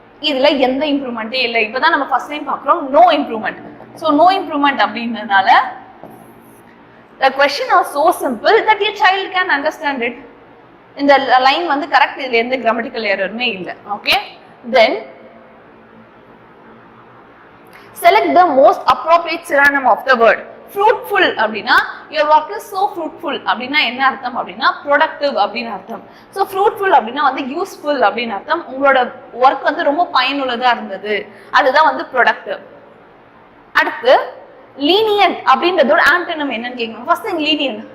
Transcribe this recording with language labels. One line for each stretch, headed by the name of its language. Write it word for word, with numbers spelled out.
Tamil: இதுல எந்த இம்ப்ரூவ்மெண்ட்டே இல்லை. இப்பதான் நம்ம ஃபர்ஸ்ட் டைம் பார்க்குறோம் no improvement.
English: so no improvement
Tamil: அப்படின்றதுனால
English: the question is so simple that a child can understand it. In the line
Tamil: வந்து கரெக்ட். இதுல எந்த கிராமட்டிக்கல் எரருமே இல்லை. Okay, then
English: select the most appropriate synonym of the word.
Tamil: Fruitful அப்படின்னா
English: your work is so fruitful
Tamil: அப்படின்னா என்ன அர்த்தம் அப்படின்னா productive அப்படின்னு அர்த்தம். ஸோ ஃப்ரூட்ஃபுல் அப்படின்னா வந்து யூஸ்ஃபுல் அப்படின்னு அர்த்தம். உங்களோட ஒர்க் வந்து ரொம்ப பயனுள்ளதா இருந்தது, அதுதான் வந்து productive. அடுத்து lenient அப்படின்றதோட ஆன்டனம் என்னன்னு கேட்கணும். First thing lenient.